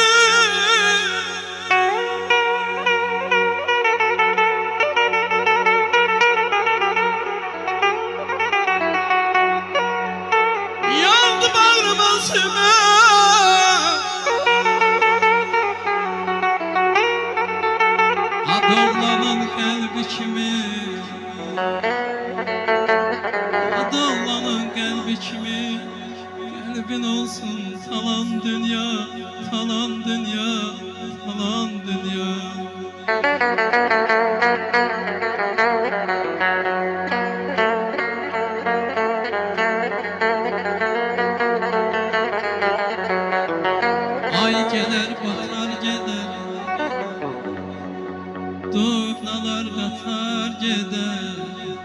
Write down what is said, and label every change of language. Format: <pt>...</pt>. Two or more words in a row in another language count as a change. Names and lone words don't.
<az>yandı bağrıma simə. Adollanın qəlbi kimi, adollanın qəlbi kimi.</az> <tr>Kalbin olsun talan dünya, talan dünya, talan dünya. Ay gelir batar gider, durnalar katar gider.</tr>